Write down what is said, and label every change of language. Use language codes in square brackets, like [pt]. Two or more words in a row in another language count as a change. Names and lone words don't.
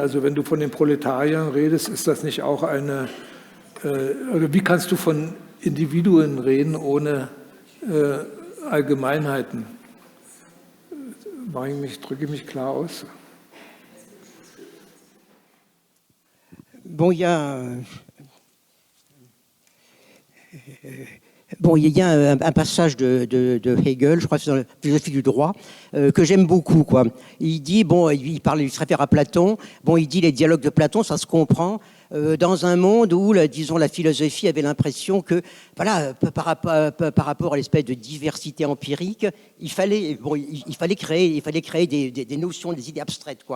[de] Also wenn du von den Proletariern redest, ist das nicht auch oder wie kannst du von Individuen reden ohne Allgemeinheiten? Drücke ich mich klar aus? [fr] Il y a un passage de Hegel, je crois que c'est dans la philosophie du droit, que j'aime beaucoup, quoi. Il dit, il se réfère à Platon, il dit les dialogues de Platon, ça se comprend dans un monde où, disons, la philosophie avait l'impression que, voilà, par rapport à l'espèce de diversité empirique, il fallait créer des notions, des idées abstraites, quoi.